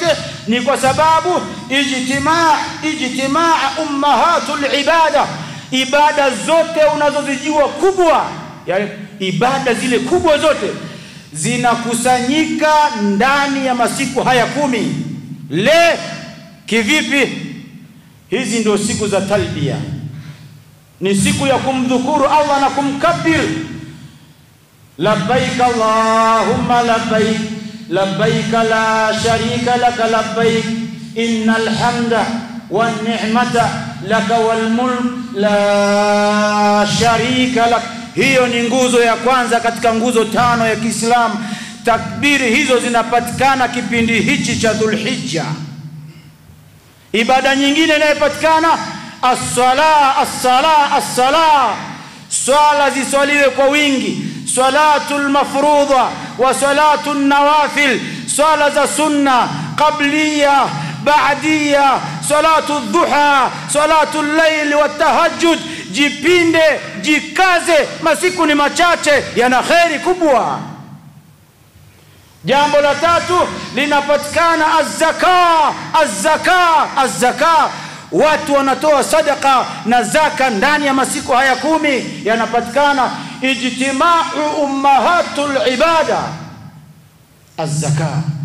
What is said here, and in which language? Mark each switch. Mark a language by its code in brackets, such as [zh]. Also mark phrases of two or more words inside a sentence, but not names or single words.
[sw] Ni kwa sababu [ar] اجتماع أمهات العبادة, [sw] ibada zote unazozijua kubwa, yani ibada zile kubwa zote zinakusanyika ndani ya masiku haya 10. Kivipi? Hizi ndio siku za talbia, ni siku ya kumdhukuru Allah na kumkabir. [ar] لبيك اللهم لبيك لبيك لا شريك لك لبيك إن الحمد والنعمة لك والملك لا شريك لك. [sw] Hiyo ni nguzo ya kwanza katika nguzo 5 ya Kiislamu. Takbiri hizo zinapatikana kipindi hichi cha Dhulhijja. Ibada nyingine inayopatikana as-sala, swala ziswaliwe kwa wingi, [ar] صلاة المفروضة وصلاة النوافل, [sw] swala za sunna, qabliya, ba'diya, [ar] صلاة الضحى صلاة الليل والتهجد. [sw] Jipinde, jikaze, masiku ni machache, yana khairi kubwa. Jambo la 3 linapatikana az-zaka. Watu wanatoa sadaka na zaka ndani ya masiku haya 10, yanapatikana [ar] اجتماع أمهات العبادة الزكاة.